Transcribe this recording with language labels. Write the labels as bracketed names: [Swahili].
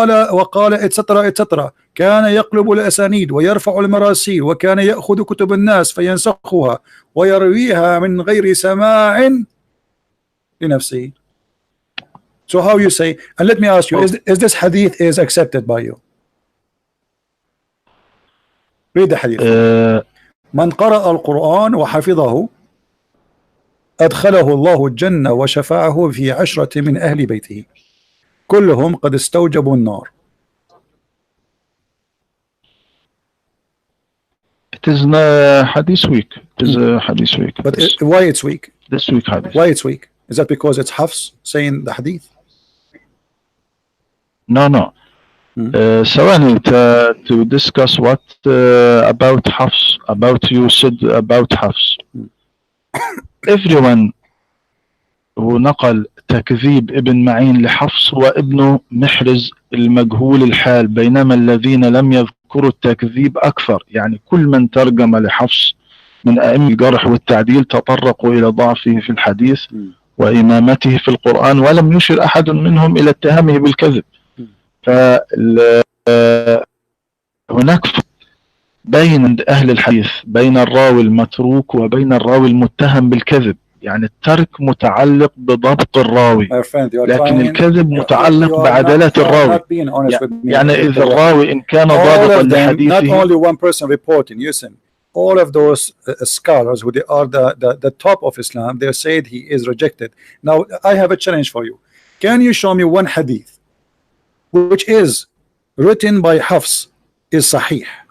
[Arabic] وقال etc كان يقلب الأسانيد ويرفع المراسيل وكان يأخذ كتب الناس فينسخها ويرويها من غير سماع لنفسه. [English] So how you say, and let me ask you, is this hadith is accepted by you? Read the hadith. [Arabic] من قرأ القرآن وحفظه أدخله الله الجنة وشفعه في 10 من أهل بيته كلهم قد استوجبوا النار. [English] It is hadith weak. It is hadith weak. But why it's weak? This week hadith. Why it's weak? Is that because it's Hafs saying the hadith? No. [Arabic] ثواني [English] to discuss what about Hafs, about you said about Hafs. Everyone who [Arabic] نقل تكذيب ابن معين لحفص وابن محرز المجهول الحال, بينما الذين لم يذكروا التكذيب أكثر. يعني كل من ترجم لحفص من أئمة الجرح والتعديل تطرقوا إلى ضعفه في الحديث وإمامته في القرآن، ولم يشر أحد منهم إلى اتهامه بالكذب. فهناك بين أهل الحديث بين الراوي المتروك وبين الراوي المتهم بالكذب. يعني الترك متعلق بضبط الراوي، لكن الكذب متعلق بعدالة الراوي. يعني إذا الراوي إن كان ضابطا لحديثه. [English] Not only one person reporting. Listen, all of those scholars who they are the top of Islam, they said he is rejected. Now I have a challenge for you. Can you show me one hadith which is written by Hafs is sahih?